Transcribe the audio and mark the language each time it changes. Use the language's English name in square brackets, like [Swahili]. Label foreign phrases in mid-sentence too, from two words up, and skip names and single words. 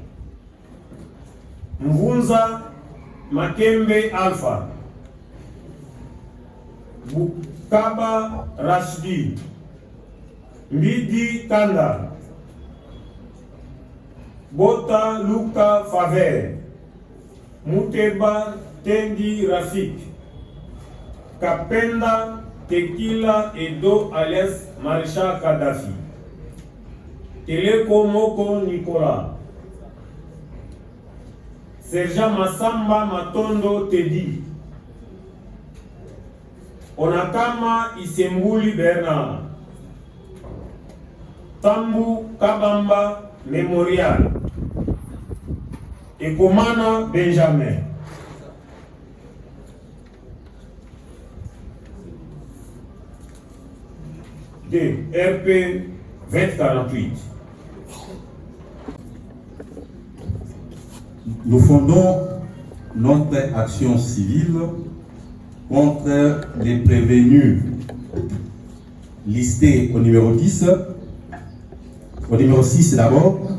[French] Mvunza Makembe Alpha, Bukaba Rashidi, Mbidi Tanda, Bota Luka Faver, Muteba Tendi Rafik, Kapenda Tequila Edo alias Marisha Kadhafi, Teleko Moko Nicolas, Serja Masamba Matondo Tedi, Onakama Isembuli Bernard, Tambu Kabamba Memorial, Ekomana Benjamin, de RP 2048. Nous fondons notre action civile contre les prévenus listés au numéro 10, au numéro 6 d'abord.